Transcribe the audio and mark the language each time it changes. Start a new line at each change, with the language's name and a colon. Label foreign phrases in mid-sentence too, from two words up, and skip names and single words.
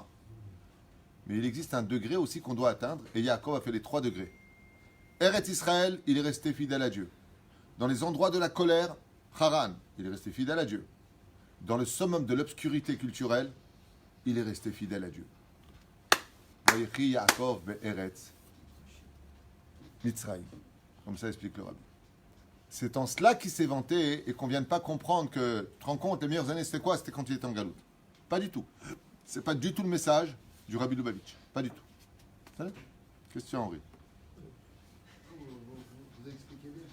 French: Mais il existe un degré aussi qu'on doit atteindre, et Yaakov a fait les 3 degrés. Eretz Israël, il est resté fidèle à Dieu. Dans les endroits de la colère, Haran, il est resté fidèle à Dieu. Dans le summum de l'obscurité culturelle, il est resté fidèle à Dieu.
Hebrew: יעקב בארץ מצרים.
French: Comme ça explique le Rabbi. C'est en cela qu'il s'est vanté et qu'on ne vienne pas comprendre que, tu te rends compte, les meilleures années, c'était quoi? C'était quand il était en galoute. Pas du tout. C'est pas du tout le message du Rabbi Lubavitch. Pas du tout. Allez? Question, Henri. Vous expliquez bien.